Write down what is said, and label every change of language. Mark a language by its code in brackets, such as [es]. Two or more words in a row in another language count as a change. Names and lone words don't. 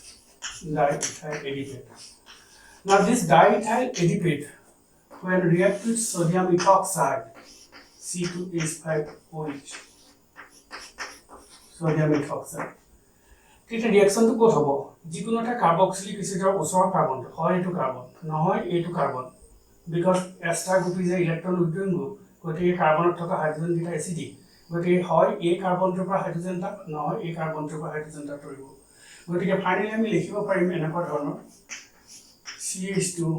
[en] now this diethyl adipate when react with sodium ethoxide C2H5OH sodium ethoxide [as] এটা ৰিঅ্যাকশনটো ক'ত হ'ব যিকোনো এটা কাৰ্বক্সিলিক এসিডৰ ওচৰৰ কাৰ্বনটো হয় এইটো কাৰ্বন নহয় এইটো কাৰ্বন [en] because ester group is electron withdrawing group [as] গতিকে কাৰ্বনত থকা হাইড্ৰোজেন কেইটা এসিডিক গতিকে হয় এই কাৰ্বনটোৰ পৰা হাইড্ৰোজেনটা নহয় এই কাৰ্বনটোৰ পৰা হাইড্ৰোজেনটা তৰিব গতিকে ফাইনালি আমি লিখিব পাৰিম এনেকুৱা ধৰণৰ CH2